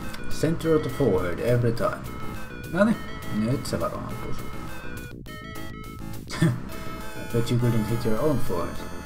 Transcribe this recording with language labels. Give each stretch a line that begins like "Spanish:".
English: Center of the forehead every time.
Finnish: Noniin, nyt se varmaan ampuus.
English: I bet you couldn't hit your own forehead.